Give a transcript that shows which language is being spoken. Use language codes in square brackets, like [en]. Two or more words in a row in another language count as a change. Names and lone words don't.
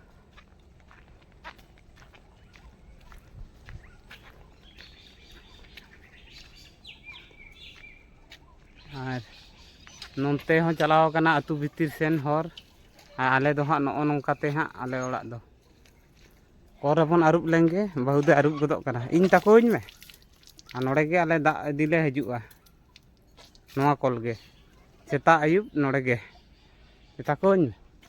[sat] और नोनते हो चलाव कना अतु भीतर सेन हर आले दो हाँ नौ नौकाते हाँ आले ओड़ा दो करे बन आरुब लेंगे बहु दे आरुब गदो कना इन ताकोइन में और नोड़े गे आले दा दिले हजुआ नवा कल गे सेता आयुब नोड़े गे ताकोइन में